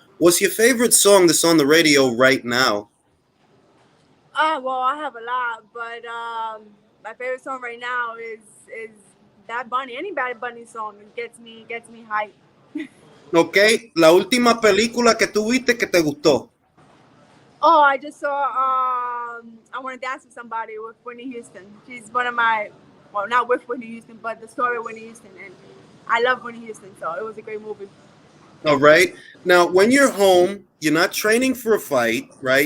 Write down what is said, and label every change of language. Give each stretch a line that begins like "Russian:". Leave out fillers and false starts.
English: What's your favorite song that's on the radio right now? Well, I have a lot, but my favorite song right now is Bad Bunny. Any Bad Bunny song gets me hyped. Okay.
Spanish: La última película que tuviste que te gustó.
English: Oh, I just saw I Want to Dance with Somebody with Whitney Houston. She's one of my, well, not with Whitney Houston, but the story of Whitney Houston, and I love Whitney Houston, so it was a great movie. All right. Now, when you're home, you're not training for a fight, right?